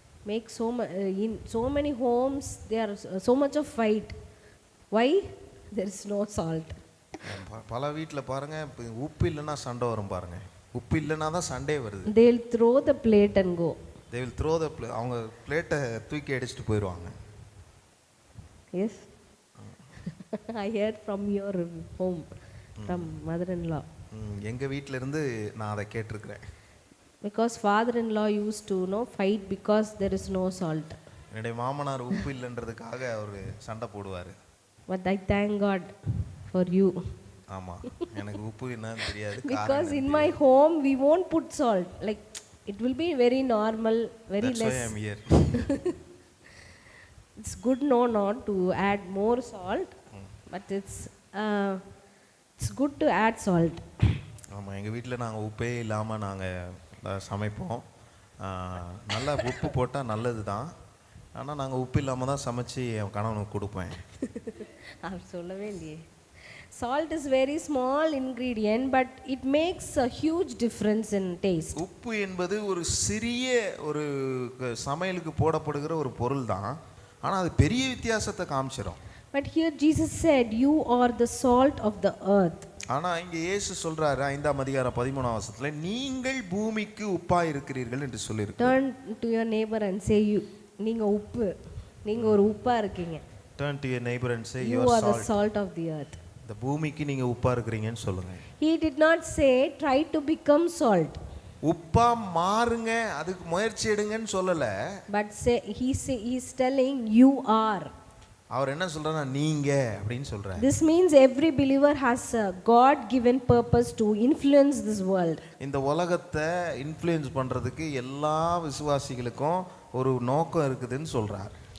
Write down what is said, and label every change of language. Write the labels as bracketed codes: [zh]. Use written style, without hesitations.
[en] Make in so many homes there are so much of fight. Why? There is no salt. [ta] பல வீட்டில் பாருங்க இப்ப உப்பு இல்லைன்னா சண்டை வரும் பாருங்க. உப்பு இல்லைன்னா தான் சண்டே வருது. [en] They'll throw the plate and go. They will throw the [ta] அவங்க பிளேட்டை தூக்கி அடிச்சுட்டு போயிடுவாங்க. [en] Yes. I heard from your home, from mother-in-law. [ta] எங்கள் வீட்டில இருந்து நான் அதை கேட்டிருக்கிறேன். [en] Because father-in-law used to fight because there is no salt. [ta] என்னுடைய மாமனார் உப்பு இல்லைன்றதுக்காக அவர் சண்டை போடுவார். [en] But I thank God for you. [ta] ஆமாம், எனக்கு உப்பு என்னன்னு தெரியாது. [en] Because in my home we won't put salt. Like it will be very normal, very That's less. why I'm here. It's good not to add more salt, but it's good to add salt. [ta] ஆமாம், எங்கள் வீட்டில் நாங்கள் உப்பே இல்லாமல் நாங்கள் சமைப்போம். நல்லா உப்பு போட்டால் நல்லது தான். ஆனால் நாங்கள் உப்பு இல்லாமல் தான் சமைச்சு என் கணவனுக்கு கொடுப்பேன். அவர் சொல்லவே இல்லையே. [en] Salt is very small ingredient, but it makes a huge difference in taste. [ta] உப்பு என்பது ஒரு சிறிய ஒரு சமையலுக்கு போடப்படுகிற ஒரு பொருள் தான். ஆனால் அது பெரிய வித்தியாசத்தை காமிச்சிடும். [en] But here Jesus said, "You are the salt of the earth." [ta] ஆனால் இங்கே இயேசு சொல்றாரு 5ஆம் அதிகாரம் 13ஆம் வசனத்தில், நீங்கள் பூமிக்கு உப்பா இருக்கிறீர்கள் என்று சொல்லியிருக்கு. [en] Turn to your neighbor and say, [ta] நீங்க உப்பு, நீங்க ஒரு உப்பா இருக்கீங்க. [en] Turn to your neighbor and say, You are the salt of the earth. [ta] இந்த பூமிக்கு நீங்க உப்பா இருக்கிறீங்கன்னு சொல்லுங்க. [en] He did not say try to become salt. [ta] உப்பா மாறுங்க, அதுக்கு முயற்சி எடுங்கன்னு சொல்லல. [en] But he is telling you are. [ta] அவர் என்ன சொல்றாருன்னா நீங்க அப்படின்னு சொல்றாரு. [en] This means every believer has a God given purpose to influence this world. [ta] இந்த உலகத்தை இன்ஃப்ளூயன்ஸ் பண்றதுக்கு எல்லா விசுவாசிகளுக்கும் ஒரு நோக்கம் இருக்குதுன்னு சொல்றார்.